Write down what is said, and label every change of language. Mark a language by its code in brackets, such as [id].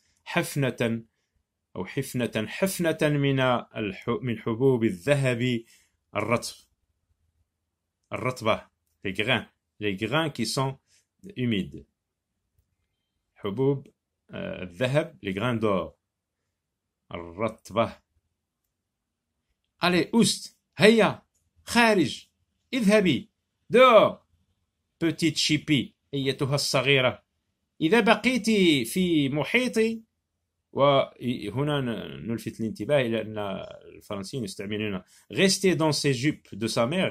[ar] حفنة أو حفنة من حبوب الذهب الرطبة, [fr] les grains qui sont humides. [ar] حبوب الذهب, [fr] les grains d'or. [ar] الرطبة. [fr] Allez, oust, [ar] هيا, خارج, اذهبي, [fr] dehors. Petite chipie, [ar] أيتها الصغيرة, إذا بقيت في محيطي. وهنا نلفت الانتباه إلى أن الفرنسيين يستعملون [fr] rester dans ses jupes de sa mère.